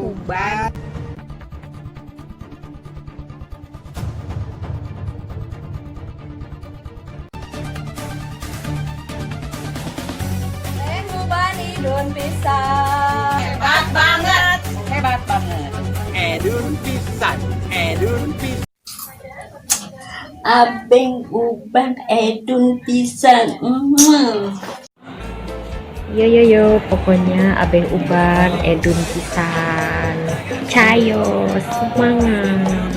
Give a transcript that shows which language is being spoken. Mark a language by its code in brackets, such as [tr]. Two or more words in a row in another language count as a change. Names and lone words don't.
[su] Uban. Uban idun pisan. [id] Hebat banget. Hebat banget. [su] Edun pisan. Edun pisan. Abenk Uban edun pisan. Yo, pokoknya Abenk Uban edun pisan. [id] Cayo, semangat.